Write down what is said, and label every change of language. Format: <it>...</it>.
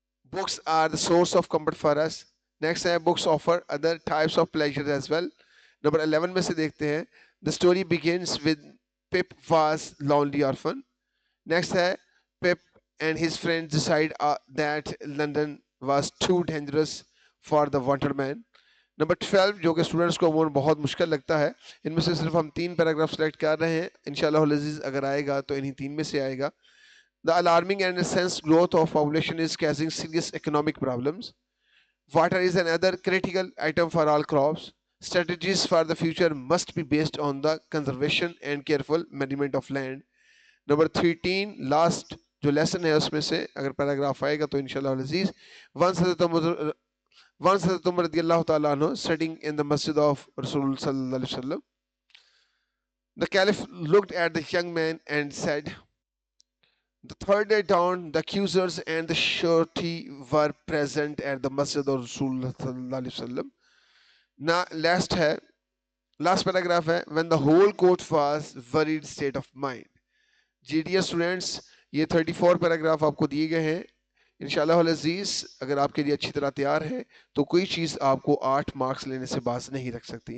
<en>Books are the source of comfort for us. Next</en> <ur>है</ur> <en>books offer other types of pleasures as well. Number 11</en> <ur>में से देखते हैं</ur> <en>the story begins with Pip was lonely orphan. Next</en> <ur>है</ur> <en>Pip and his friends decide that London was too dangerous for the wanted man.</en> <ur>Number 12 جو کہ students کو عموماً بہت مشکل لگتا ہے، ان میں سے صرف ہم 3 پیراگراف سلیکٹ کر رہے ہیں، انشاءاللہ العزیز اگر آئے گا تو انہی 3 میں سے آئے گا.</ur> <en>The alarming and intense growth of population is causing serious economic problems. Water is another critical item for all crops. Strategies for the future must be based on the conservation and careful management of land.</en> <ur>Number 13 last جو lesson ہے اس میں سے اگر paragraph آئے گا تو انشاءاللہ العزیز. Once</ur> <en>حضرت عمر رضی اللہ تعالیٰ عنہ sitting in the masjid of رسول صلی اللہ علیہ وسلم. The caliph looked at the young man and said, the third day dawn, the accusers and the surety were present at the masjid of Rasul sallallahu alaihi wasallam. Now last paragraph</en> <ur>ہے</ur> <en>when the whole court was worried state of mind.</en> <ur>جی D S students یہ 34 paragraph آپ کو دیے گئے ہیں. انشاءاللہ العزیز اگر آپ کے لیے اچھی طرح تیار ہے تو کوئی چیز آپ کو 8 مارکس لینے سے باز نہیں رکھ سکتی.</ur>